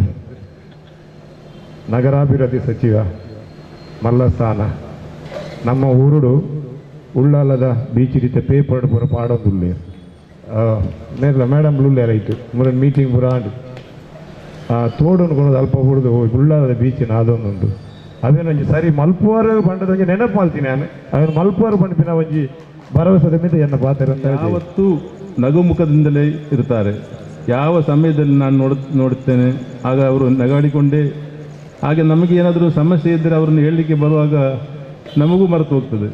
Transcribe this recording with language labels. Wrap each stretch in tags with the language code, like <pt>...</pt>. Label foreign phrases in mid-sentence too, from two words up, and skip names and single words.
<tcy>ನಗರಾಭಿವೃದ್ಧಿ ಸಚಿವ ಮಲ್ಲಸ್ಥಾನ ನಮ್ಮ ಊರುಡು ಉಳ್ಳಾಲದ ಬೀಚ್ ರೀತಿ ಪೇಪರ್ ಪೂರ ಪಾಡೊಂದುಲ್ಲೆ ನೇರ್ಲ ಮೇಡಮ್ ಉಳ್ಳೆ ರೈಟ್ ಮುರ ಮೀಟಿಂಗ್ ಪೂರ ಆಂಡು ತೋಡನ್ನು ಕೊಡೋದು ಅಲ್ಪ ಬಿಡುದು ಉಳ್ಳಾಲದ ಬೀಚಿನ ಅದೊಂದುಂಟು ಅದೇನೊಂಜಿ ಸರಿ ಮಲ್ಪುವಾರು ಬಂಡದೊಂಜಿ</tcy> <kn>ನೆನಪು ಮಾಡ್ತೀನಿ ನಾನು ಅದನ್ನು</kn> <tcy>ಮಲ್ಪುವಾರು ಬಂಡಿನ ಒಂಜಿ ಭರವಸೆದ ಮೇಲೆ ಎನ್ನ ಪಾತ್ರ ಅಂತ</tcy> <kn>ಯಾವತ್ತೂ ನಗುಮುಖದಿಂದಲೇ ಇರ್ತಾರೆ. ಯಾವ ಸಮಯದಲ್ಲಿ ನಾನು ನೋಡುತ್ತೇನೆ ಆಗ ಅವರು ನಗಾಡಿಕೊಂಡೇ, ಹಾಗೆ ನಮಗೆ ಏನಾದರೂ ಸಮಸ್ಯೆ ಇದ್ದರೆ ಅವರನ್ನು ಹೇಳಲಿಕ್ಕೆ ಬರುವಾಗ ನಮಗೂ ಮರೆತು ಹೋಗ್ತದೆ.</kn>